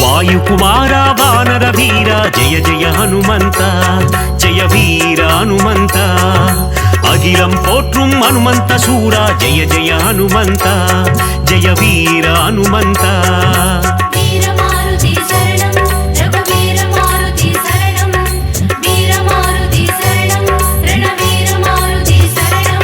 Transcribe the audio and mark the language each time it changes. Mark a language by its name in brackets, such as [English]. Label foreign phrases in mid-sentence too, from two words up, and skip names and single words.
[Kannada] ವಾಯುಕುಮಾರ ವಾನರ ವೀರ ಜಯ ಜಯ ಹನುಮಂತ ಜಯ ವೀರ ಹನುಮಂತ [Tamil] அகிலம் போற்றும் அனுமந்த சூரா ஜெய ஜெய ஹனுமந்த ஜெய வீர ஹனுமந்த வீர மாருதி சரணம் ரகுவீர மாருதி சரணம் வீர மாருதி சரணம் ரணவீர மாருதி சரணம்